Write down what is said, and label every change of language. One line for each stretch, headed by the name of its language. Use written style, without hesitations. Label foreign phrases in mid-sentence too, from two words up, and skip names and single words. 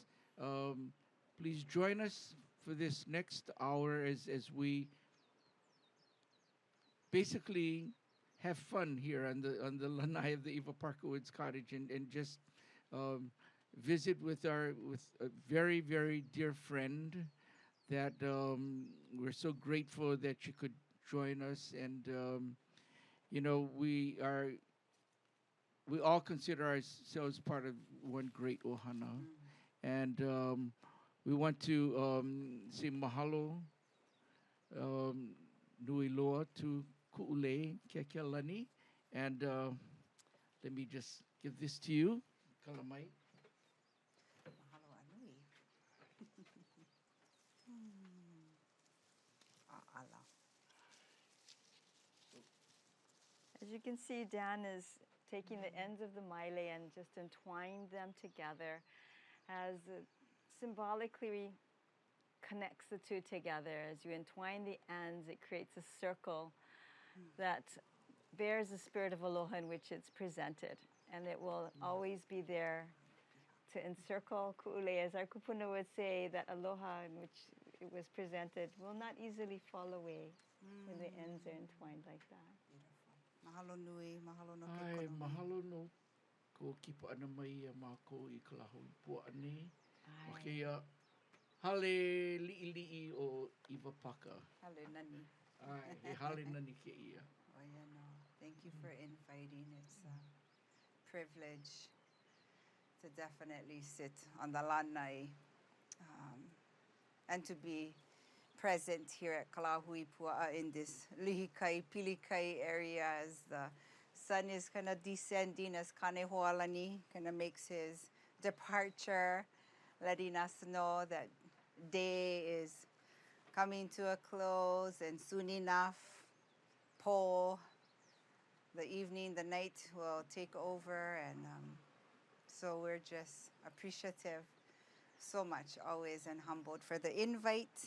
English: Please join us for this next hour as we basically have fun here on the lanai of the Eva Parker Woods Cottage and just visit with a very very dear friend that we're so grateful that she could join us and we all consider ourselves part of one great ohana and we want to say
Hawaiian: mahalo nui loa
English: to Ku'ulei Keakealani and let me just give this to you.
Hawaiian: Kalamai. Mahalo anui. Ala.
English: As you can see, Dan is taking the ends of the maile and just entwined them together as it symbolically connects the two together. As you entwine the ends, it creates a circle that bears the spirit of aloha in which it's presented. And it will always be there to encircle ku'ulei. As our kupuna would say, that aloha in which it was presented will not easily fall away when the ends are entwined like that.
Hawaiian: Mahalo nui, mahalo no ke Ai, kono. mahalo no ko kipa ana mai a mākou I Kalahui Pua'ani. O kia hale li'i o Iwa Paka. Hale nani. Ai, he hale nani ke ia.
English: Oh, yeah, no. Thank you for inviting. It's a privilege to definitely sit on the lanai and to be present here at Kalahui Pua'a in this
Hawaiian: lihikai, pilikai
English: area as the sun is kind of descending as Kanehoalani kind of makes his departure, letting us know that day is coming to a close and soon enough, Po, the evening, the night will take over and so we're just appreciative so much always and humbled for the invite.